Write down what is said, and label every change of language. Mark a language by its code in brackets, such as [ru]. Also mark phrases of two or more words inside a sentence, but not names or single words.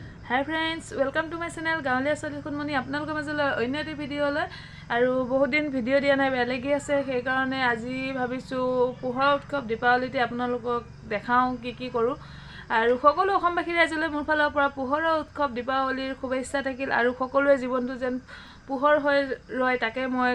[en] Hi friends, welcome to my channel. [as] Gaolia Solihunmoni আপোনালোকৰ মাজলৈ অন্য এটা ভিডিঅ'লৈ আৰু বহুত দিন ভিডিঅ' দিয়া নাই বেলেগি আছে সেই কাৰণে আজি ভাবিছো পোহৰ উৎসৱ দীপাৱলীতে আপোনালোকক দেখাও কি কৰো আৰু সকলো অসমবাসী ৰাইজলৈ মোৰ ফালৰ পৰা পোহৰৰ উৎসৱ দীপাৱলীৰ শুভেচ্ছা থাকিল আৰু সকলোৰে জীৱনটো যেন পোহৰ হৈ ৰয় তাকে মই